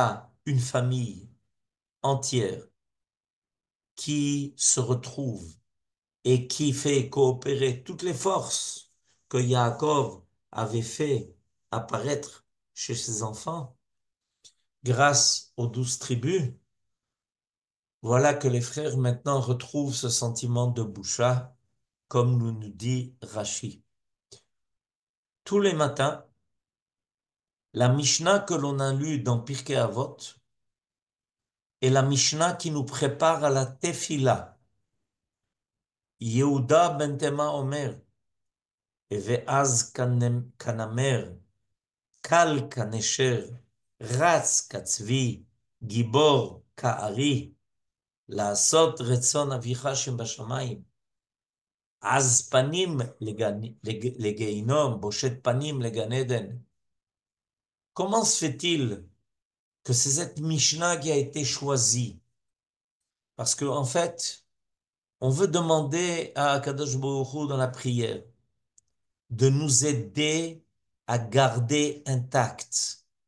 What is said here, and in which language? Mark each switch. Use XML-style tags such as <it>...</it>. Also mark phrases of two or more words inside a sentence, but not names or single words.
<fr>a une famille entière qui se retrouve et qui fait coopérer toutes les forces que Yaakov avait fait apparaître chez ses enfants, grâce aux 12 tribus, voilà que les frères maintenant retrouvent ce sentiment de boucha, comme nous dit Rashi. Tous les matins, la Mishnah que l'on a lue dans Pirkei Avot est la Mishnah qui nous prépare à la Tefila.</fr> <he>יהודה בן תימא אומר, ועז כנמר, קל כנשר, רץ כצבי, גיבור כארי, לעשות רצון אביך שבשמיים. אז פנים לגיהינום, בושת פנים לגן עדן.</he> <fr>Comment se fait-il que c'est cette Mishnah qui a été choisie? Parce que, en fait, on veut demander à</fr> <he>הקדוש ברוך הוא</he> <fr>dans la prière de nous aider à garder intact</fr>